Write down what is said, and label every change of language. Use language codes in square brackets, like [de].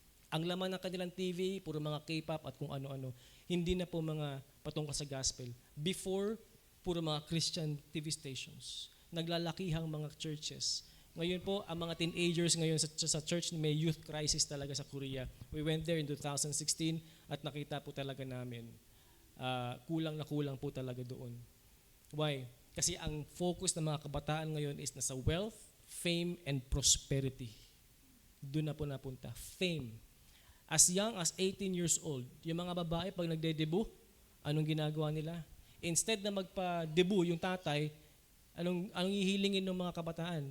[tl] Ang laman ng kanilang TV, puro mga K-pop at kung ano-ano. Hindi na po mga patungkol sa gospel. [en] Before, [tl] puro mga [en] Christian TV stations. [tl] Naglalakihang mga churches. Ngayon po, ang mga teenagers ngayon sa church, may youth crisis talaga sa Korea. [en] We went there in 2016 [tl] at nakita po talaga namin. Kulang na kulang po talaga doon. Why? Kasi ang focus ng mga kabataan ngayon is nasa [en] wealth, fame, and prosperity. [tl] Doon na po napunta. Fame. [en] As young as 18 years old, [tl] yung mga babae pag nagde-debut, anong ginagawa nila? Instead na magpa-debut yung tatay, anong hihilingin ng mga kabataan?